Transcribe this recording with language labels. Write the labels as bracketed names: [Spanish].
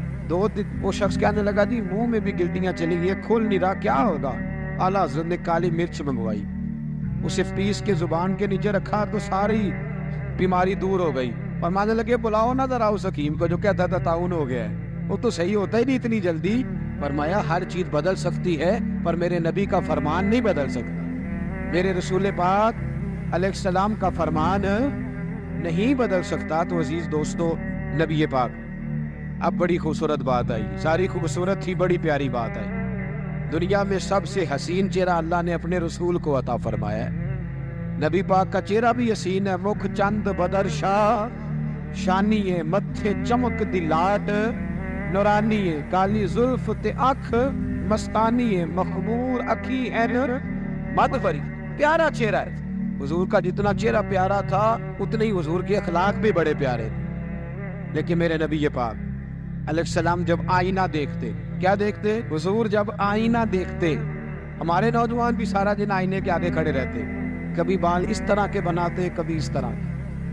[Urdu] وہ شخص کہنے لگا جی منہ میں بھی گلٹیاں چلی گئی، کھل نہیں رہا، کیا ہوگا؟ اعلیٰ حضرت نے کالی مرچ منگوائی، اسے پیس کے زبان کے نیچے رکھا تو ساری بیماری دور ہو گئی۔ اور ماننے لگے بلاؤ نہ ذرا اس حکیم کو جو کہتا تھا طاعون ہو گیا ہے، وہ تو صحیح ہوتا ہی نہیں اتنی جلدی۔ فرمایا ہر چیز بدل سکتی ہے پر میرے نبی کا فرمان نہیں بدل سکتا، میرے رسول پاک علیہ السلام کا فرمان نہیں بدل سکتا۔ تو عزیز دوستو، نبی پاک. اب بڑی خوبصورت بات آئی, ساری خوبصورت تھی, بڑی پیاری بات آئی. دنیا میں سب سے حسین چہرہ اللہ نے اپنے رسول کو عطا فرمایا ہے. نبی پاک کا چہرہ بھی حسین ہے. [Punjabi] مکھ چند بدر شاہ شانی ہے, متھے چمک دی لاٹ نورانی ہے, کالی زلف تے اکھ مستانی ہے, مخمور اکھی اینر مدفری. [Urdu] پیارا چہرہ ہے. حضور کا جتنا چہرہ پیارا تھا اتنے ہی حضور کے اخلاق بھی بڑے پیارے تھے. لیکن میرے نبی پاک علیہ السلام جب آئینہ دیکھتے, کیا دیکھتے؟ حضور جب آئینہ دیکھتے, ہمارے نوجوان بھی سارا دن آئینے کے آگے کھڑے رہتے, کبھی بال اس طرح کے بناتے, کبھی اس طرح کے.